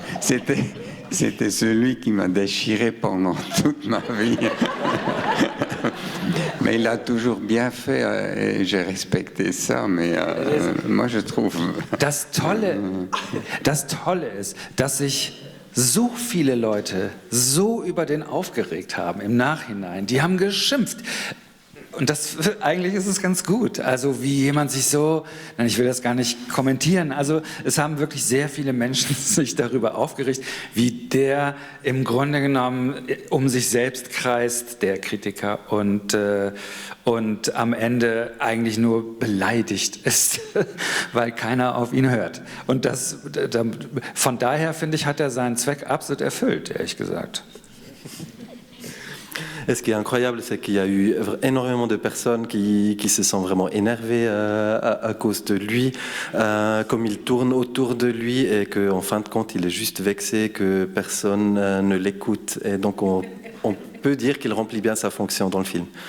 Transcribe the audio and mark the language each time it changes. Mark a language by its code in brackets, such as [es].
[fr] c'était celui qui m'a déchiré pendant toute ma vie. Mais il a toujours bien fait et j'ai respecté ça, mais moi je trouve... [de] Das Tolle ist, dass sich so viele Leute so über den aufgeregt haben im Nachhinein. Die haben geschimpft. Und eigentlich ist es ganz gut. Also wie jemand sich so, nein, ich will das gar nicht kommentieren, also es haben wirklich sehr viele Menschen sich darüber aufgeregt, wie der im Grunde genommen um sich selbst kreist, der Kritiker, und am Ende eigentlich nur beleidigt ist, weil keiner auf ihn hört. Und von daher, finde ich, hat er seinen Zweck absolut erfüllt, ehrlich gesagt. [fr] Et ce qui est incroyable, c'est qu'il y a eu énormément de personnes qui se sont vraiment énervées à cause de lui, comme il tourne autour de lui et qu'en fin de compte, il est juste vexé que personne ne l'écoute. Et donc, on peut dire qu'il remplit bien sa fonction dans le film.